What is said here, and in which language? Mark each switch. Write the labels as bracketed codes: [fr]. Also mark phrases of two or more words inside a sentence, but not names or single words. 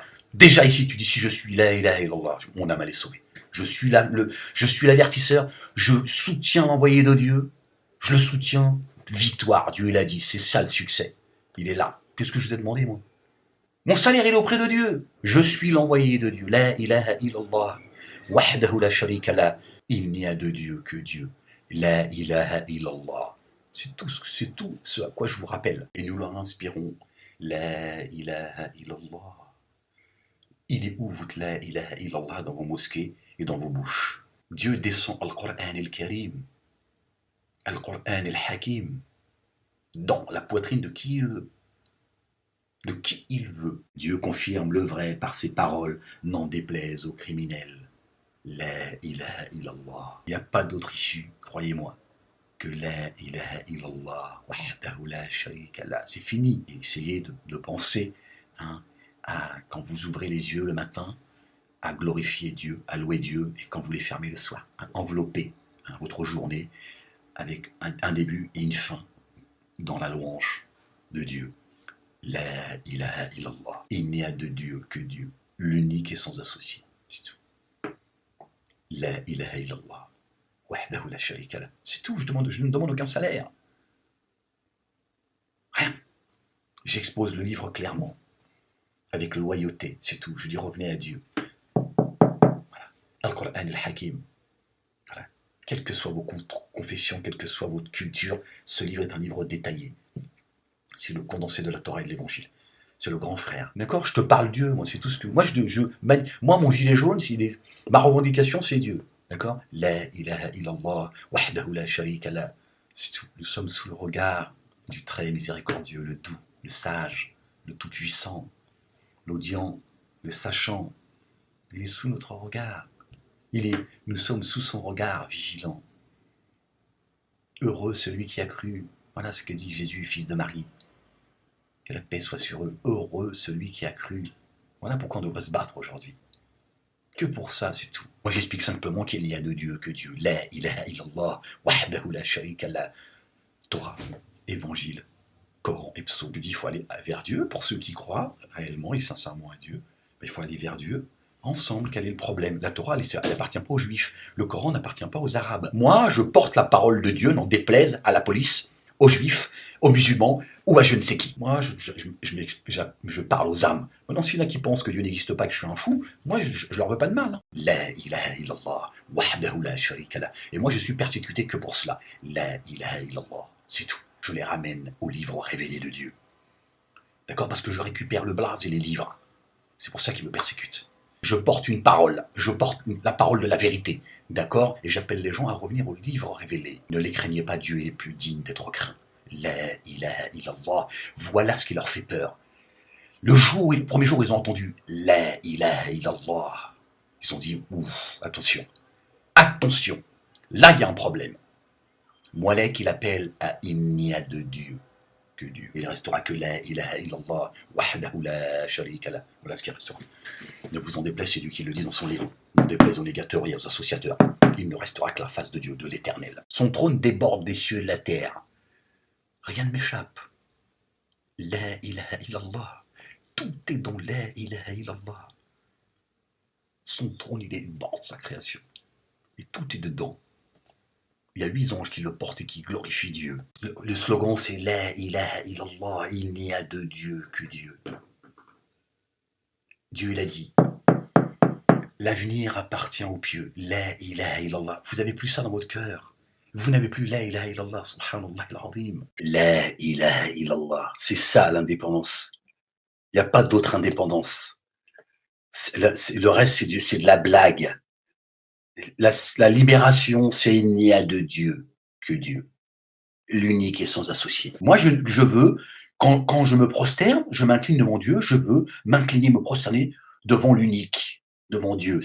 [fr] Déjà ici, tu dis si je suis [ar] لا إله إلا الله, [fr] mon âme elle est sauvée. Je suis l'avertisseur, je soutiens l'envoyé de Dieu, je le soutiens, victoire, Dieu l'a dit, c'est ça le succès. Il est là. Qu'est-ce que je vous ai demandé, moi? Mon salaire, il est auprès de Dieu. Je suis l'envoyé de Dieu. [ar] لا إله إلا الله وحده لا شريك له. [fr] Il n'y a de Dieu que Dieu. [ar] لا إله إلا الله. [fr] C'est tout ce à quoi je vous rappelle. Et nous leur inspirons. [ar] لا إله إلا الله. [fr] Il est où votre [ar] لا إله إلا الله [fr] dans vos mosquées et dans vos bouches? Dieu descend Al-Qur'an al-Karim, Al-Qur'an al-Hakim, dans la poitrine de qui il veut. De qui il veut. Dieu confirme le vrai par ses paroles, n'en déplaise aux criminels. [ar] لا إله إلا الله. [fr] Il n'y a pas d'autre issue, croyez-moi, que [ar] لا إله إلا الله. وحده لا شريك له. [fr] C'est fini. Essayez de penser, quand vous ouvrez les yeux le matin, à glorifier Dieu, à louer Dieu, et quand vous les fermez le soir, à envelopper votre journée avec un début et une fin dans la louange de Dieu. [ar] لا إله إلا الله. [fr] Il n'y a de Dieu que Dieu, l'unique et sans associé. C'est tout. [ar] لا إله إلا الله. وحده لا شريك له. [fr] C'est tout, je ne demande aucun salaire. Rien. J'expose le livre clairement, avec loyauté, c'est tout. Je dis revenez à Dieu. Voilà. Al-Qur'an al-Hakim. Voilà. Quelles que soient vos confessions, quelle que soit votre culture, ce livre est un livre détaillé. C'est le condensé de la Torah et de l'Évangile. C'est le grand frère. D'accord? Je te parle Dieu, moi, c'est tout ce que. Moi, mon gilet jaune, ma revendication, c'est Dieu. D'accord? [ar] لا إله إلا الله وحده لا شريك له. [fr] C'est tout. Nous sommes sous le regard du très miséricordieux, le doux, le sage, le tout-puissant, l'audient, le sachant. Il est sous notre regard. Nous sommes sous son regard vigilant. Heureux celui qui a cru. Voilà ce que dit Jésus, fils de Marie. Que la paix soit sur eux. Heureux celui qui a cru. Voilà pourquoi on devrait se battre aujourd'hui. Que pour ça, c'est tout. Moi, j'explique simplement qu'il n'y a de Dieu que Dieu. [ar] لا إله إلا الله وحده لا شريك له. [fr] Torah, Évangile, Coran et Psaume. Je dis il faut aller vers Dieu. Pour ceux qui croient réellement et sincèrement à Dieu, il faut aller vers Dieu. Ensemble, quel est le problème? La Torah, elle n'appartient pas aux Juifs. Le Coran n'appartient pas aux Arabes. Moi, je porte la parole de Dieu, n'en déplaise à la police, aux Juifs, aux musulmans ou à je ne sais qui. Moi, je parle aux âmes. Maintenant, s'il y en a qui pensent que Dieu n'existe pas, que je suis un fou, moi, je leur veux pas de mal. [ar] Hein. لا إله إلا الله وحده لا شريك له. [fr] Et moi, je suis persécuté que pour cela. [ar] لا إله إلا الله, [fr] c'est tout. Je les ramène au livre révélé de Dieu. D'accord? Parce que je récupère le blase et les livres. C'est pour ça qu'ils me persécutent. Je porte une parole, je porte la parole de la vérité, d'accord? Et j'appelle les gens à revenir au livre révélé. Ne les craignez pas, Dieu est plus digne d'être craint. [ar] لا إله إلا الله, [fr] voilà ce qui leur fait peur. Le premier jour où ils ont entendu [ar] لا إله إلا الله, [fr] ils ont dit, ouf, attention, attention, là il y a un problème. Moalek, il appelle à il n'y a de Dieu que Dieu. Il ne restera que [ar] لا إله إلا الله وحده لا شريك له. [fr] Voilà ce qui restera. Ne vous en déplaise, c'est Dieu qui le dit dans son livre. Ne déplaise aux négateurs et aux associateurs. Il ne restera que la face de Dieu, de l'éternel. Son trône déborde des cieux et de la terre. Rien ne m'échappe. [ar] لا إله إلا الله. [fr] Tout est dans [ar] لا إله إلا الله. [fr] Son trône, il est bord de sa création. Et tout est dedans. Il y a 8 anges qui le portent et qui glorifient Dieu. Le slogan, c'est [ar] لا إله إلا الله, [fr] il n'y a de Dieu que Dieu. Dieu l'a dit. L'avenir appartient aux pieux. [ar] لا إله إلا الله. [fr] Vous n'avez plus ça dans votre cœur. Vous n'avez plus [ar] لا إله إلا الله سبحان الله العظيم لا إله إلا الله. [fr] C'est ça l'indépendance. Il n'y a pas d'autre indépendance. Le reste, c'est de la blague. La libération, c'est il n'y a de Dieu que Dieu, l'unique et sans associé. Moi, je veux, quand je me prosterne, je m'incline devant Dieu, je veux m'incliner, me prosterner devant l'unique, devant Dieu.